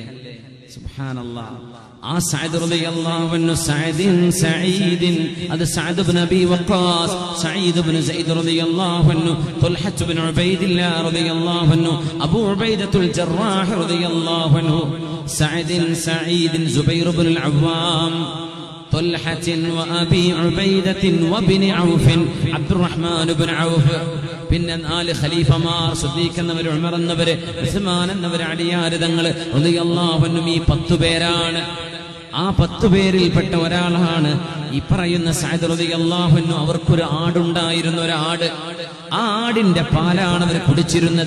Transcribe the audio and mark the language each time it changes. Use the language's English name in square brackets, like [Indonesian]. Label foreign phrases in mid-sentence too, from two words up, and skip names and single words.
[Malayalam] സുബ്ഹാനല്ലാഹ്. ആ സഅദ് [Arabic] رضي الله عنه [Malayalam] സഈദിൻ അത് സഅദ് ഇബ്നു അബി വഖാസ്, സഈദ് ഇബ്നു സഈദ് [Arabic] رضي الله عنه, [Malayalam] തുൽഹത്ത് ഇബ്നു ഉബൈദില്ലാഹ് [Arabic] رضي الله عنه, [Malayalam] അബൂ ഉബൈദത്തുൽ ജറാഹ് [Arabic] رضي الله عنه, [Malayalam] സഈദിൻ സുബൈർ ഇബ്നുൽ അവ്വാം, [Arabic] طلحة وأبي عبيدة وابن عوف عبد الرحمن بن عوف. [Malayalam] പിന്നെ 4 ഖലീഫമാർ, സിദ്ദീഖ് എന്നവർ, ഉമർ എന്നവർ, ഉസ്മാൻ എന്നവർ, അലിയാർ തങ്ങൾ [Arabic] رضي الله عنهم. [Malayalam] ഈ 10 പേരാണ്. ആ 10 പേരിൽപ്പെട്ട ഒരാളാണ് ഈ പറയുന്ന സഅദ് [Arabic] رضي الله عنه. [Malayalam] അവർക്കൊരു ആടുണ്ടായിരുന്നു, ഒരാട്. ആ ആടിന്റെ പാലാണ് അവർ കുടിച്ചിരുന്നത്.